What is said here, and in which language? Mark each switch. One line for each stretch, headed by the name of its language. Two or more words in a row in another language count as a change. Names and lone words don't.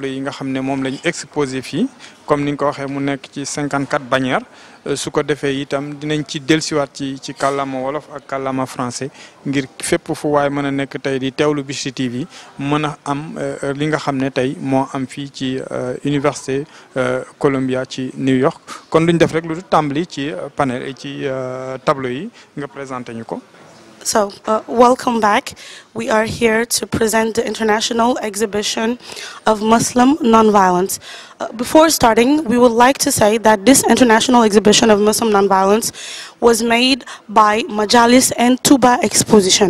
Wolof: yi nga xam ne moom la ñu exposé fii comme ni nga ko waxee mu nekk ci 54 bannières su ko defee itam dinañ ci dellusiwaat ci kàllaama wolof ak kàllaama français ngir fépp fu waay mën a nekk tey di teewlu Bichri TV mën a am li nga xam ne tey moo am fii ci université Columbia ci New York kon duñ def rek lu tàmbali ci panel ci tableau yi nga présenté ñu ko.
English: So, welcome back. We are here to present the international exhibition of Muslim nonviolence. Before starting, we would like to say that this international exhibition of Muslim nonviolence was made by Majalis and Djamil-Exposition.